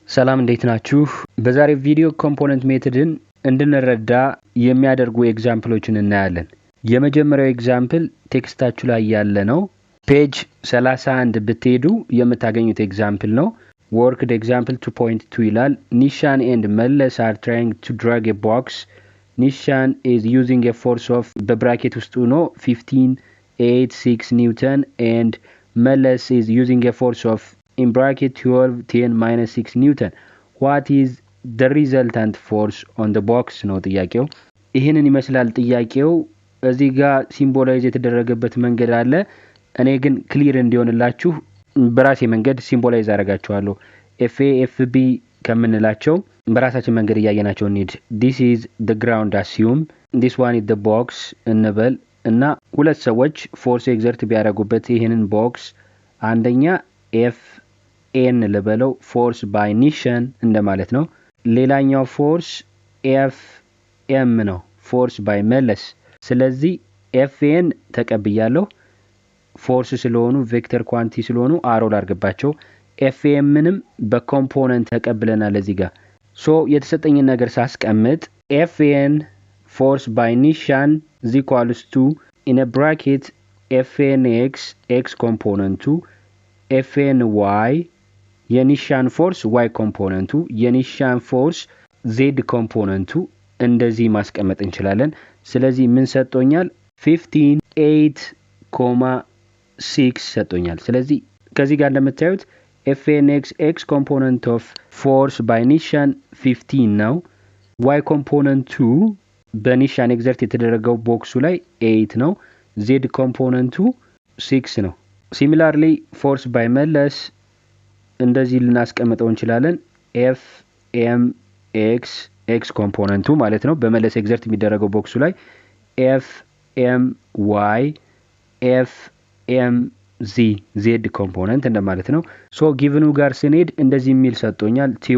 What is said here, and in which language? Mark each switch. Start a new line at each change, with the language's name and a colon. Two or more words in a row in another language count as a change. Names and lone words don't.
Amharic: ሰላም እንዴት ናችሁ? በዛሬው ቪዲዮ
English: component method
Amharic: እንድንረዳ የሚያደርጉ ኤግዛምፕሎችን እናያለን። የመጀመሪያው ኤግዛምፕል ቴክስታችሁ ላይ ያለ ነው። ፔጅ 31 ብትሄዱ የምታገኙት ኤግዛምፕል ነው።
English: worked example
Amharic: 2.2 ይላል።
English: Nishan and Mellis are trying to drag a box. Nishan is using a force of
Amharic: በብራኬት ውስጥ ሆኖ
English: 15.86 Newton and Mellis is using a force of in bracket 12 10 minus 6 Newton. What is the resultant force on the box
Amharic: ነው ጥያቄው። ይሄንን ይመስላል ጥያቄው። እዚህ ጋር ሲምቦላይዝ የተደረገበት መንገድ አለ። እኔ ግን ክሊር እንዲሆንላችሁ በራሴ መንገድ ሲምቦላይዝ አደርጋቸዋለሁ። FA FB ከምንላቸው በራሳችን መንገድ እያየናቸው እንሂድ።
English: This is the ground assume. This one is the box
Amharic: እንበል እና ሁለት ሰዎች
English: force exert
Amharic: ቢያደርጉበት ይሄንን ቦክስ አንደኛ FN ለበለው
English: force by
Amharic: ኒሽን እንደማለት ነው። ሌላኛው ፎርስ FM ነው
English: force by
Amharic: መለስ። ስለዚህ FN ተቀብያለሁ ፎርስ ስለሆኑ
English: vector quantity
Amharic: ስለሆኑ አሮ ላርግባቸው። FMንም በኮምፖነንት ተቀብለናል እዚህ ጋር። ሶ የተሰጠኝን ነገር ሳስቀምጥ FN
English: force by
Amharic: ኒሽን
English: is equals to in a bracket
Amharic: FNX x ኮምፖነንቱ FNY የኒሻን ፎርስ y ኮምፖነንቱ የኒሻን ፎርስ z ኮምፖነንቱ እንደዚህ ማስቀመጥ እንችላለን። ስለዚህ ምን ሰጥቶኛል? 15.8 ሰጥቶኛል። ስለዚህ ከዚህ ጋር እንደምታዩት FNX
English: x component of force by
Amharic: ኒሻን 15 ነው። y ኮምፖነንቱ በኒሻን ኤግዘርት የተደረገው ቦክሱ ላይ 8 ነው። z ኮምፖነንቱ 6 ነው።
English: similarly force by
Amharic: መለስ እንደዚህ ልናስቀምጠው እንችላለን። FMX x ኮምፖነንቱ ማለት ነው በመለስ ኤግዘርት የሚደረገው ቦክሱ ላይ FMY FMZ z ኮምፖነንት እንደማለት ነው።
English: so given
Amharic: ጋር ስንሄድ እንደዚህ የሚል ሰጥቶኛል